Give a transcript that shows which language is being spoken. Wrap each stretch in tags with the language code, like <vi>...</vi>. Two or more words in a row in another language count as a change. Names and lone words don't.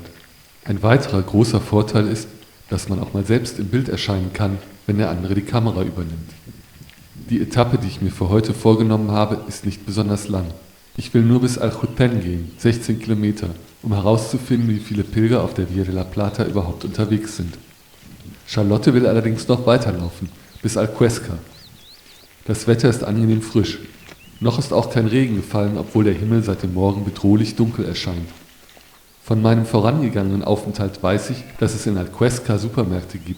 <de>Ein weiterer großer Vorteil ist, dass man auch mal selbst im Bild erscheinen kann, wenn der andere die Kamera übernimmt. Die Etappe, die ich mir für heute vorgenommen habe, ist nicht besonders lang. Ich will nur bis Aljupen gehen, 16 Kilometer, um herauszufinden, wie viele Pilger auf der Via de la Plata überhaupt unterwegs sind. Charlotte will allerdings noch weiterlaufen, bis Alcuesca. Das Wetter ist angenehm frisch. Noch ist auch kein Regen gefallen, obwohl der Himmel seit dem Morgen bedrohlich dunkel erscheint. Von meinem vorangegangenen Aufenthalt weiß ich, dass es in Alcuesca Supermärkte gibt.</de>